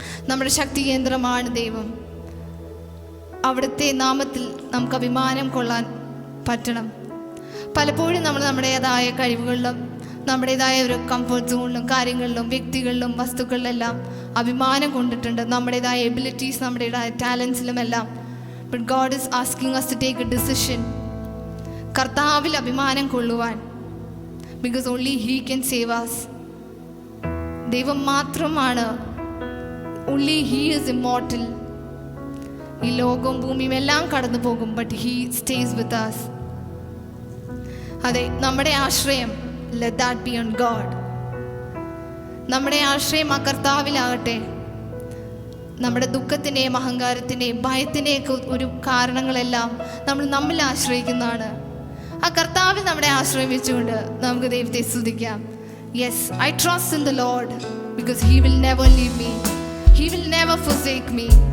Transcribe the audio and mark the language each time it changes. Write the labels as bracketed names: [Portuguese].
[Malayalam] നമ്മുടെ ശക്തി കേന്ദ്രമാണ് ദൈവം. അവിടുത്തെ നാമത്തിൽ നമുക്ക് അഭിമാനം കൊള്ളാൻ പറ്റണം. പലപ്പോഴും നമ്മൾ നമ്മുടേതായ കഴിവുകളിലും നമ്മുടേതായ ഒരു കംഫർട്ട് സോണിലും കാര്യങ്ങളിലും വ്യക്തികളിലും വസ്തുക്കളിലെല്ലാം അഭിമാനം കൊണ്ടിട്ടുണ്ട്, നമ്മുടേതായ എബിലിറ്റീസ്, നമ്മുടേതായ ടാലൻസിലുമെല്ലാം. [English] But God is asking us to take a decision. [Malayalam] കർത്താവിൽ അഭിമാനം കൊള്ളുവാൻ. [English] Because only he can save us. [Malayalam] ദൈവം മാത്രമാണ്. [English] Only he is immortal. [Malayalam] ഈ ലോകവും ഭൂമിയും എല്ലാം കടന്നു പോകും, [English] But he stays with us. [Malayalam] അതെ, നമ്മുടെ ആശ്രയം [English] let that be on God. [Malayalam] നമ്മുടെ ആശ്രയം ആ കർത്താവിലാകട്ടെ. നമ്മുടെ ദുഃഖത്തിൻ്റെയും അഹങ്കാരത്തിൻ്റെയും ഭയത്തിൻ്റെയൊക്കെ ഒരു കാരണങ്ങളെല്ലാം നമ്മൾ നമ്മിൽ ആശ്രയിക്കുന്നതാണ്. ആ കർത്താവിൽ നമ്മുടെ ആശ്രയം വെച്ചുകൊണ്ട് നമുക്ക് ദൈവത്തെ സ്തുതിക്കാം. [English] Yes, I trust in the Lord because he will never leave me, he will never forsake me.